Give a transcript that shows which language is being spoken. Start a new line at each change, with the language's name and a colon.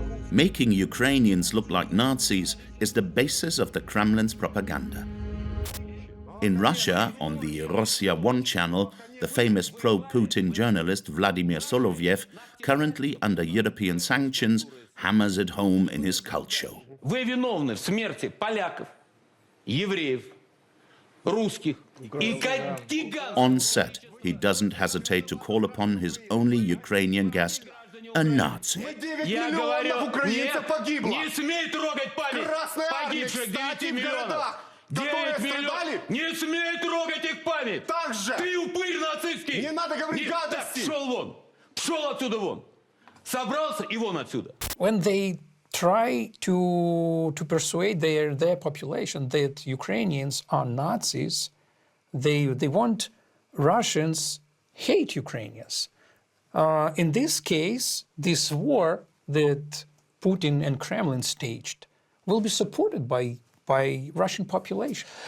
English: Making Ukrainians look like Nazis is the basis of the Kremlin's propaganda. In Russia, on the Rossiya 1 channel, the famous pro-Putin journalist Vladimir Solovyev, currently under European sanctions, hammers it home in his cult show.
Russian: Вы виновны в смерти поляков, евреев, русских и
English: On set, he doesn't hesitate to call upon his only Ukrainian guest a Nazi.
Russian: Я говорю, нет, не смей трогать память погибших 9 миллионов. 9 миллионов. Не смей трогать их память. Ты упырь нацистский. Не надо говорить гадости. Пшел вон. Пшел отсюда вон. Собрался и вон отсюда.
English: When they try to persuade their population that Ukrainians are Nazis, they want Russians hate Ukrainians. In this case, this war that Putin and Kremlin staged will be supported by Russian population.